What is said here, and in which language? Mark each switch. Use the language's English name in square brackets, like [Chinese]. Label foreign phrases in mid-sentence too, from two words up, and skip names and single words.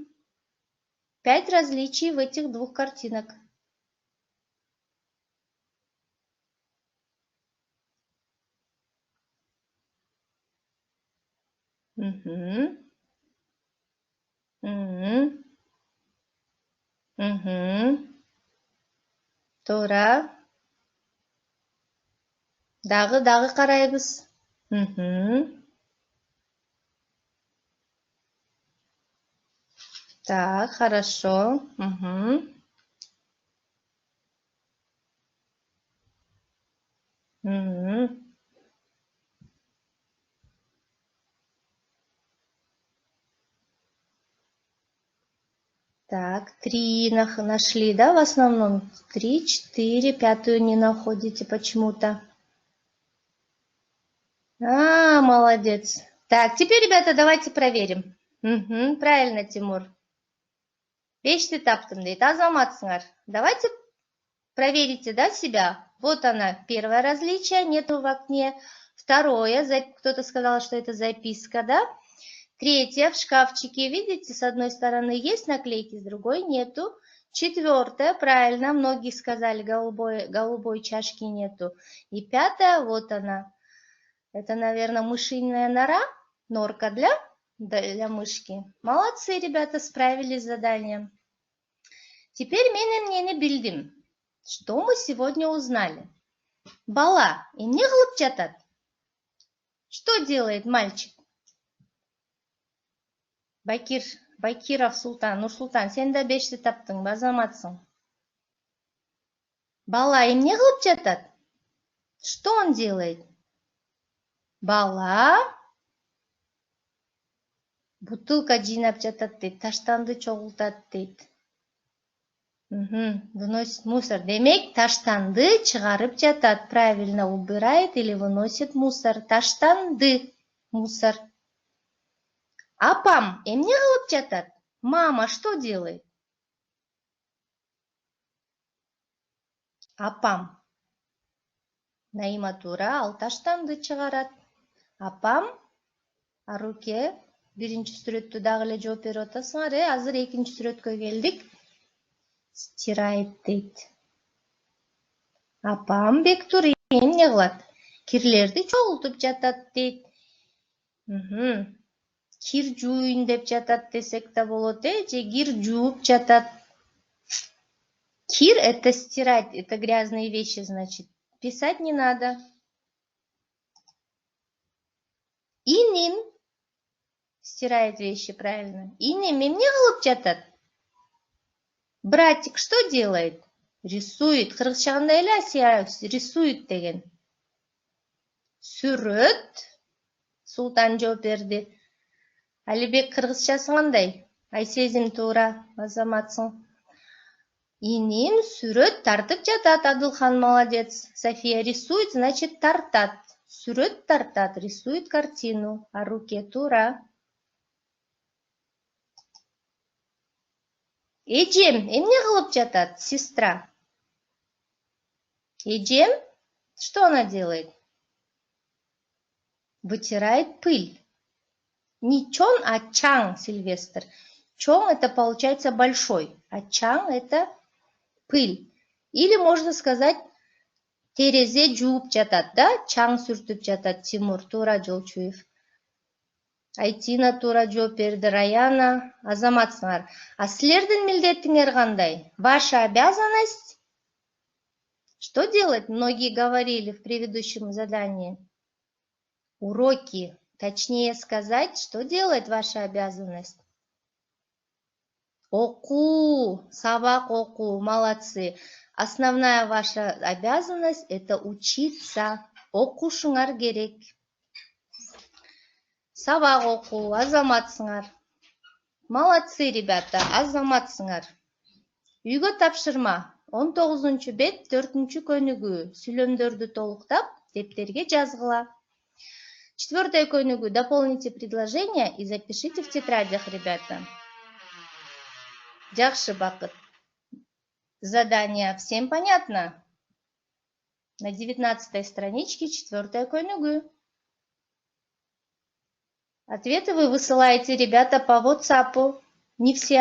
[Russian] 5 различий в этих двух картинок. Угу. Угу. Угу. [Kyrgyz] Туура. Дагы карайбыз. [Russian] Угу. Так, хорошо. Угу. Угу. Так, 3 нашли, да, в основном? 3, 4, 5 не находите почему-то. Молодец. Так, теперь, ребята, давайте проверим. Угу, правильно, Тимур. [Kyrgyz] 5-ти таптым дейт, азаматсыңар. [Russian] Давайте проверите, да, себя. Вот она, первое различие, нету в окне. Второе, кто-то сказал, что это записка, да? Третье, в шкафчике, видите, с одной стороны есть наклейки, с другой нету. Четвертое, правильно, многие сказали, голубой чашки нету. И пятое, вот она. Это, наверное, мышиная нора, норка для мышки. Молодцы, ребята, справились с заданием. [Kyrgyz] Теперь менен билдим. [Russian] Что мы сегодня узнали? [Kyrgyz] Бала, эмне кылып жатат? [Russian] Что делает мальчик? [Kyrgyz] Байкиров Султан, Нурсултан, сен да 5-ти таптың, азаматсың. Бала эмне кылып жатат? [Russian] Что он делает? [Kyrgyz] Бала бутылка жыйнап жатат дейт, таштанды чогултат дейт. [Russian] Выносит мусор. [Kyrgyz] Демек, таштанды чыгарып жатат. [Russian] Правильно, убирает или выносит мусор. [Kyrgyz] Таштанды мусор. Апам эмне кылып жатат? [Russian] Мама что делает? [Kyrgyz] Апам. Наима туура, ал таштанды чыгарат. Апам Аруке биринчи сүрөттү дагы эле жооп берип атасыңар, азыр экинчи сүрөткө келдик. Стирает дейт. Апам Бектур эмне кылат? Кирлерди чогултуп жатат дейт. Кир жууйн деп жатат десек да болот, же кир жууп жатат. [Russian] Кир это стирать, это грязные вещи, значит. Писать не надо. Иним стирает вещи, правильно. [Kyrgyz] Иним эмне кылып жатат? [Russian] Братик что делает? Рисует. [Kyrgyz] Кыргызча эле Асия рисует деген. Сүрөт. Султан жооп берди. Алибек кыргызчасы кандай? Айсезим туура, азаматсың. Иним сүрөт тартып жатат, Адылхан молодец. [Russian] София рисует, значит тартат. [Kyrgyz] Сүрөт тартат, [Russian] рисует картину. [Kyrgyz] Аруке туура. Эжем эмне кылып жатат? Сестра. Эжем, [Russian] что она делает? Вытирает пыль. Не чон, а чаң, Сильвестр. Чон это получается большой, а чаң это пыль. Или можно сказать, [Kyrgyz] терезе жууп жатат, да? Чаң сүртүп жатат, Тимур, туура Жолчуев. Айтина туура жооп берди, Раяна, азаматсыңар. А силердин милдетиңер кандай? [Russian] Ваша обязанность? Что делать? Многие говорили в предыдущем задании. Уроки. Точнее сказать, что делать ваша обязанность? [Kyrgyz] Оку, сабак оку, [Russian] молодцы. Основная ваша обязанность это учиться. [Kyrgyz] Окушуңар керек. Сабак оку, азаматсыңар. [Russian] Молодцы, ребята, азаматсыңар. [Kyrgyz] Үйгө тапшырма. 19 бет 4 көнүгү. Сүйлөмдөрдү толуктап, дептерге жазгыла. 4 көнүгү. [Russian] Дополните предложения и запишите в тетрадях, ребята. [Kyrgyz] Жакшы, Бакыт. [Russian] Задание всем понятно? На 19 страничке 4 көнүгү. Ответы вы высылаете, ребята, по WhatsApp.